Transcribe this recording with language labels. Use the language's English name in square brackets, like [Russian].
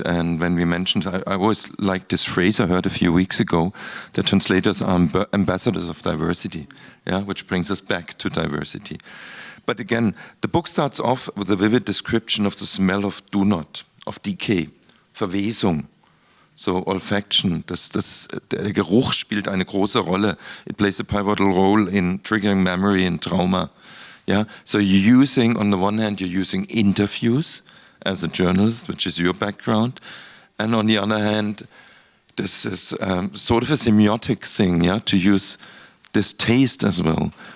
[English] And when we mentioned, I always like this phrase I heard a few weeks ago: the translators are ambassadors of diversity. Yeah, which brings us back to diversity. But again, the book starts off with a vivid description of the smell of do not, of decay, Verwesung. [German] So olfaction, der Geruch spielt eine große Rolle. [English] It plays a pivotal role in triggering memory and trauma. Yeah? So you're using, on the one hand, you're using interviews as a journalist, which is your background. And on the other hand, this is sort of a semiotic thing, yeah, to use this taste as well.